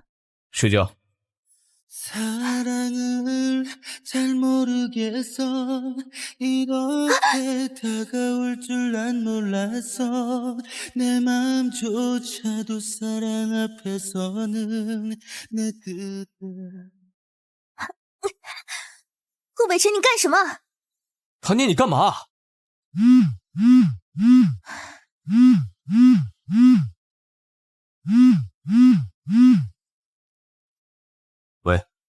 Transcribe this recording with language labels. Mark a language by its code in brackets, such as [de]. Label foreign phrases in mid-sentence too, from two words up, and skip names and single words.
[zh] 睡觉。 [ko] 사랑을 잘 모르겠어 이렇게 다가올 줄 난 몰랐어 내 마음조차도 사랑 앞에서는 내 뜻을 [zh] 顾北辰，你干什么？唐念，你干嘛？喂。